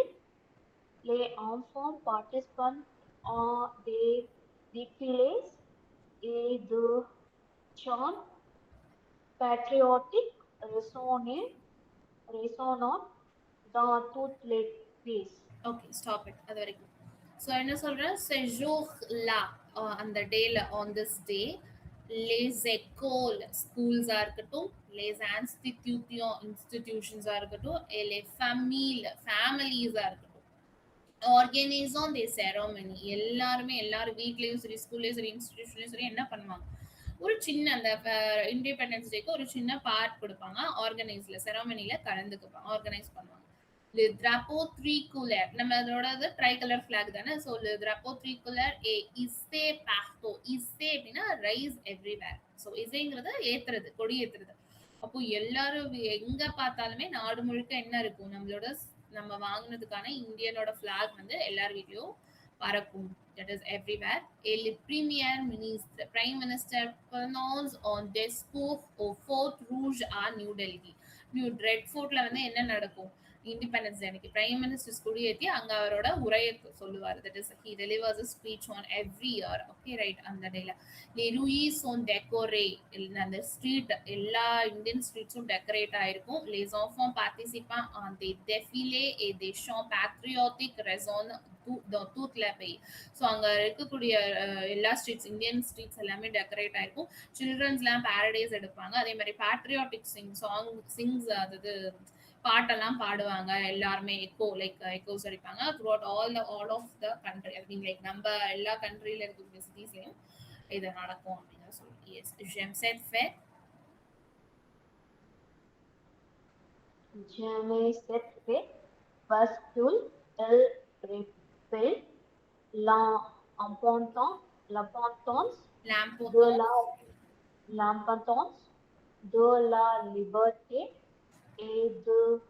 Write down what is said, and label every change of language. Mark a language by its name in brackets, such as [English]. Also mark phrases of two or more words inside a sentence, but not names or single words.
[French] Les enfants participent à des défilés et de chants patriotiques résonnant dans toutes les pays. [English] okay, stop it. [Tamil] அது வரைக்கும். ஸோ என்ன சொல்றேன்? செஜோஹ் லா, அந்த டேல, [English] on this day, [French] les écoles, [Tamil] ஸ்கூல்ஸா இருக்கட்டும், les இன்ஸ்டிடியூஷன்ஸா இருக்கட்டும், [French] les familles, [Tamil] ஃபேமிலிஸா இருக்கட்டும், [English] organise the ceremony, [Tamil] எல்லாரும் வீட்லயும் சரி, ஸ்கூல்லயும் சரி, இன்ஸ்டிடியூஷன்லயும் சரி என்ன பண்ணுவாங்க? ஒரு சின்ன அந்த [English] independence day [Tamil] ஒரு சின்ன பார்ட் கொடுப்பாங்க. ஆர்கனைஸ்ல செரமனில கலந்துக்குப்பாங்க, ஆர்கனைஸ் பண்ணுவாங்க. [French] Le drapeau tricolore, [Tamil] நம்ம அதோட [English] tri colour flag [Tamil] தானே. [French] ஸோ le drapeau tricolore est hissé partout. [Tamil] hissé அப்படின்னா [English] rise everywhere. [Tamil] ஸோ இசைங்கிறது ஏத்துறது, கொடி ஏத்துறது. அப்போ எல்லாரும் எங்க பார்த்தாலுமே நாடு முழுக்க என்ன இருக்கும்? நம்ம வாங்கினதுக்கான இந்தியனோட ஃபிளாக் வந்து எல்லார் வீட்லயும் பறக்கும். [English] That is everywhere. [French] Et le [English] prime minister [French] prononce un discours au Fort Rouge à New Delhi. [Tamil] Red Fortல வந்து என்ன நடக்கும்? [English] independence day [Tamil] அன்னைக்கு [English] prime ministers [Tamil] கொடியேத்தி அங்க அவரோட உரையை சொல்லுவார். [English] that is he delivers a speech on every year. okay right. [Tamil] அந்த டேல [French] les rues sont décorées. [Tamil] அந்த ஸ்ட்ரீட் எல்லா [English] Indian streets decorate [Tamil] ஆயிருக்கும். [French] les enfants participant en des défilés et des chants patriotiques résonnent dans toute la pays. [Tamil] ஸோ அங்க இருக்கக்கூடிய எல்லா [English] streets Indian streets [Tamil] எல்லாமே டெக்கரேட் ஆயிருக்கும். சில்ட்ரன்ஸ்லாம் பேரடைஸ் எடுப்பாங்க. அதே மாதிரி [English] patriotic sings [Tamil] அதாவது பாட்டெல்லாம் பாடுவாங்க. எல்லாருமே எக்கோஸ் அடிப்பாங்க [English] throughout all of the country. I mean like [Tamil] நம்ம எல்லா கண்ட்ரியில இருக்கக்கூடிய சிட்டிஸ்லயும் இது நடக்கும் அப்படின்னு சொல்லி. எஸ், [French] j'aime cette fête. J'aime cette fête parce qu'elle rappelle l'importance de l'importance de la liberté et de